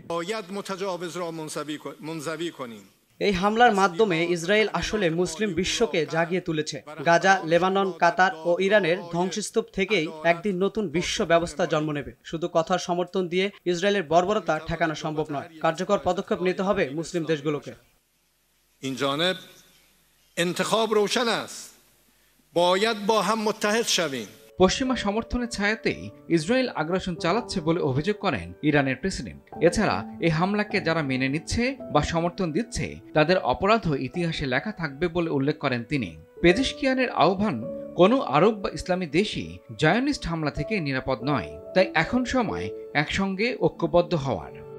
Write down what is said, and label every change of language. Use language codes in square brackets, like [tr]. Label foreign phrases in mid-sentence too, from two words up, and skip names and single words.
[bn] এই হামলার মাধ্যমে ইসরায়েল আসলে মুসলিম বিশ্বকে জাগিয়ে তুলেছে। গাজা, লেবানন, কাতার ও ইরানের ধ্বংসস্তূপ থেকেই একদিন নতুন বিশ্ব ব্যবস্থা জন্ম নেবে। শুধু কথার সমর্থন দিয়ে ইসরায়েলের বর্বরতা ঠেকানো সম্ভব নয়। কার্যকর পদক্ষেপ নিতে হবে মুসলিম দেশগুলোকে। [fa] این جانب انتخاب روشن است. باید با هم متحد شویم. [bn] পশ্চিমা সমর্থনের ছায়াতেই ইসরায়েল আগ্রাসন চালাচ্ছে বলে অভিযোগ করেন ইরানের প্রেসিডেন্ট। এছাড়া এই হামলাকে যারা মেনে নিচ্ছে বা সমর্থন দিচ্ছে তাদের অপরাধও ইতিহাসে লেখা থাকবে বলে উল্লেখ করেন তিনি। পেজেশকিয়ানের আহ্বান কোনো আরব বা ইসলামী দেশই জায়নিস্ট হামলা থেকে নিরাপদ নয়, তাই এখন সময় একসঙ্গে ঐক্যবদ্ধ হওয়ার।